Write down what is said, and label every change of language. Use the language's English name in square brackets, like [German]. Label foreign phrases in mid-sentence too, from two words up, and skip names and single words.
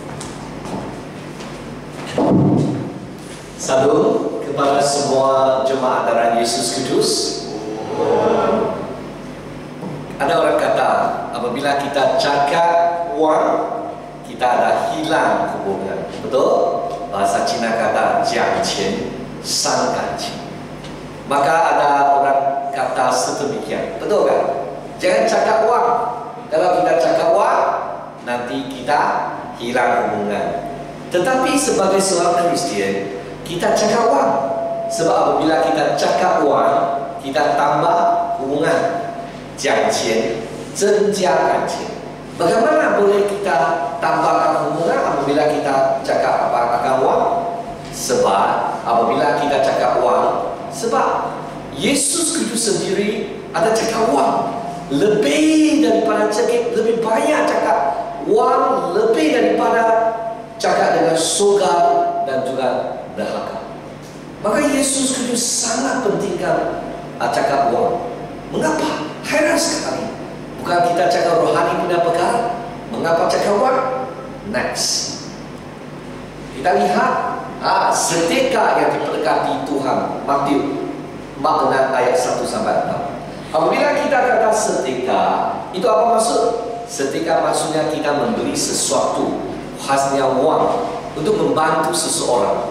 [Malay] Salam kepada semua jemaat darah Yesus Kudus. Ada orang kata, apabila kita cakap wang, kita ada hilang hubungan. Betul? Bahasa Cina kata, [Chinese] 讲钱伤感情. [Malay] Maka ada orang kata sedemikian. Betul kan? Jangan cakap wang. Kalau kita cakap wang, nanti kita hilang hubungan. Tetapi sebagai seorang Kristian, kita cakap wang. Sebab apabila kita cakap wang, kita tambah hubungan. [Chinese] 讲钱增加感情. [Malay] Bagaimana boleh kita tambahkan hubungan apabila kita cakap apa akan wang? Sebab apabila kita cakap wang, sebab Yesus Kristus sendiri ada cakap wang. Lebih daripada cakap, lebih banyak cakap wang, lebih daripada cakap dengan surga dan juga neraka. Maka Yesus Kristus sangat pentingkan cakap wang. Mengapa? Heran sekali. Bukan kita cakap rohani punya perkara. Mengapa cakap wang? Next. Kita lihat sedekah yang diberkati Tuhan. Matius 6 ayat 1 sampai 6. Apabila kita kata sedekah, itu apa maksud? Sedekah maksudnya kita membeli sesuatu, khasnya wang, untuk membantu seseorang.